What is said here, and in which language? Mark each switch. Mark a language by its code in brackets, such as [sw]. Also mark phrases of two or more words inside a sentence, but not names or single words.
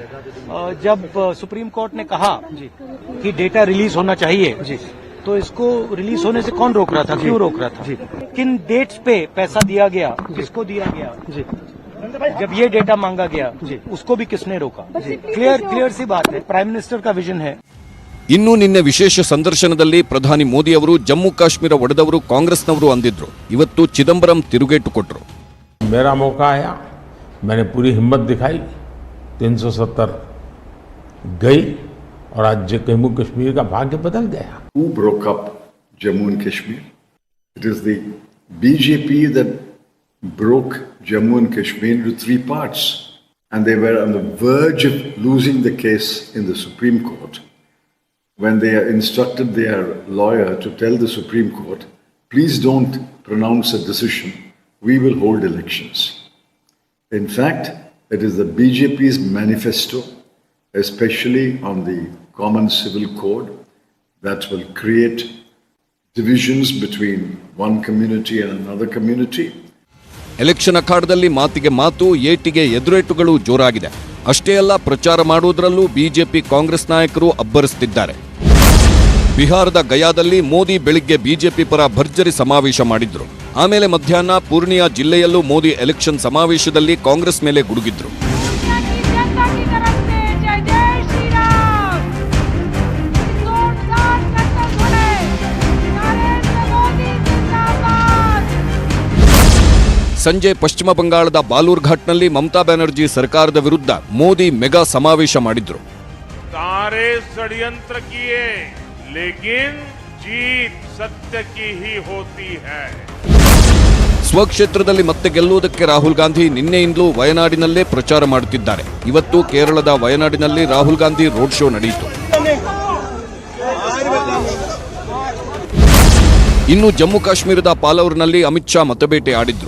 [hi] जब सुप्रीम कोर्ट ने कहा जी कि [en] data release [hi] होना चाहिए जी, तो इसको रिलीज होने से कौन रोक रहा था, क्यों रोक रहा था जी? किन डेट्स पे पैसा दिया गया, किसको दिया गया जी? जब ये डेटा मांगा गया जी, उसको भी किसने रोका जी? क्लियर सी बात है, [en] prime minister [hi] का विजन है. [kn] ಇನ್ನು ನಿನ್ನೆ ವಿಶೇಷ ಸಂದರ್ಶನದಲ್ಲಿ ಪ್ರಧಾನಿ ಮೋದಿ ಅವರು ಜಮ್ಮು ಕಾಶ್ಮೀರ ಒಡೆದವರು ಕಾಂಗ್ರೆಸ್ನವರು ಅಂದಿದ್ರು. ಇವತ್ತು ಚಿದಂಬರಂ ತಿರುಗೇಟು ಕೊಟ್ಟರು. [hi] मेरा मौका आया, मैंने पूरी हिम्मत दिखाई, 370 गई और आज जम्मू कश्मीर का भाग्य बदल गया. [en] Who broke up Jammu and Kashmir? It is the BJP that broke Jammu and Kashmir into 3 parts, and they were on the verge of losing the case in the Supreme Court. When they instructed their lawyer to tell the Supreme Court, please don't pronounce a decision, we will hold elections. In fact, it is the BJP's manifesto, especially on the Common Civil Code, that will create divisions between one community and another community. [kn] ಎಲೆಕ್ಷನ್ ಅಖಾಡದಲ್ಲಿ ಮಾತಿಗೆ ಮಾತು, ಏಟಿಗೆ ಎದುರೇಟುಗಳು ಜೋರಾಗಿದೆ. ಅಷ್ಟೇ ಅಲ್ಲ, ಪ್ರಚಾರ ಮಾಡುವುದರಲ್ಲೂ ಬಿಜೆಪಿ ಕಾಂಗ್ರೆಸ್ ನಾಯಕರು ಅಬ್ಬರಿಸುತ್ತಿದ್ದಾರೆ. ಬಿಹಾರದ ಗಯಾದಲ್ಲಿ ಮೋದಿ ಬೆಳಿಗ್ಗೆ ಬಿಜೆಪಿ ಪರ ಭರ್ಜರಿ ಸಮಾವೇಶ ಮಾಡಿದ್ರು. ಆಮೇಲೆ ಮಧ್ಯಾಹ್ನ ಪೂರ್ಣಿಯಾ ಜಿಲ್ಲೆಯಲ್ಲೂ ಮೋದಿ ಎಲೆಕ್ಷನ್ ಸಮಾವೇಶದಲ್ಲಿ ಕಾಂಗ್ರೆಸ್ ಮೇಲೆ ಗುಡುಗಿದ್ರು. ಸಂಜೆ ಪಶ್ಚಿಮ ಬಂಗಾಳದ ಬಾಲೂರ್ ಘಾಟ್ನಲ್ಲಿ ಮಮತಾ ಬ್ಯಾನರ್ಜಿ ಸರ್ಕಾರದ ವಿರುದ್ಧ ಮೋದಿ ಮೆಗಾ ಸಮಾವೇಶ ಮಾಡಿದ್ರು. [hi] सारे षड्यंत्र किए, लेकिन जीत सत्य की ही होती है. [kn] ಸ್ವಕ್ಷೇತ್ರದಲ್ಲಿ ಮತ್ತೆ ಗೆಲ್ಲುವುದಕ್ಕೆ ರಾಹುಲ್ ಗಾಂಧಿ ನಿನ್ನೆಯಿಂದಲೂ ವಯನಾಡಿನಲ್ಲೇ ಪ್ರಚಾರ ಮಾಡುತ್ತಿದ್ದಾರೆ. ಇವತ್ತು ಕೇರಳದ ವಯನಾಡಿನಲ್ಲಿ ರಾಹುಲ್ ಗಾಂಧಿ [en] road show [kn] ನಡೆಯಿತು. ಇನ್ನು ಜಮ್ಮು ಕಾಶ್ಮೀರದ ಪಾಲೌರ್ನಲ್ಲಿ ಅಮಿತ್ ಶಾ ಮತಬೇಟೆ ಆಡಿದ್ರು.